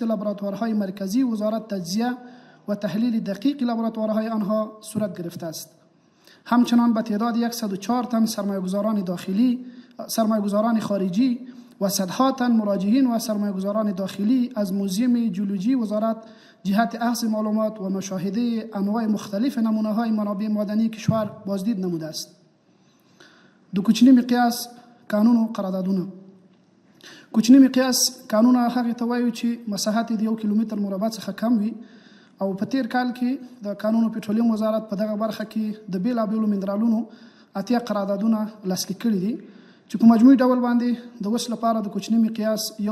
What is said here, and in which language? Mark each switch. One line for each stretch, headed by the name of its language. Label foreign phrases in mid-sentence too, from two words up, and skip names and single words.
Persian: لابراتوارهای مرکزی وزارت تجزیه و تحلیل دقیق لابراتوارهای آنها صورت گرفته است همچنان به تعداد 104 تن سرمایه‌گذاران داخلی سرمایه‌گذاران خارجی و صدها تن مراجعین و سرمایه‌گذاران داخلی از موزیم جیولوژی وزارت جهت اخذ معلومات و مشاهده انواع مختلف نمونه‌های منابع معدنی کشور بازدید نموده است
Pashto: د کوچني مقیاس قانون او قراردادونه کوچني مقیاس قانون هغه ته وایي چې مساحت د 1 کیلومتر مربع څخه کم وي او په تیر کال کې د قانون او پټرولیم وزارت په دغه برخه کې د بیلابیلو منرالونو اتیا قراردادونه لاسلیک کړي دي چې په مجموعي ډول باندې د وس لپاره د کوچني مقیاس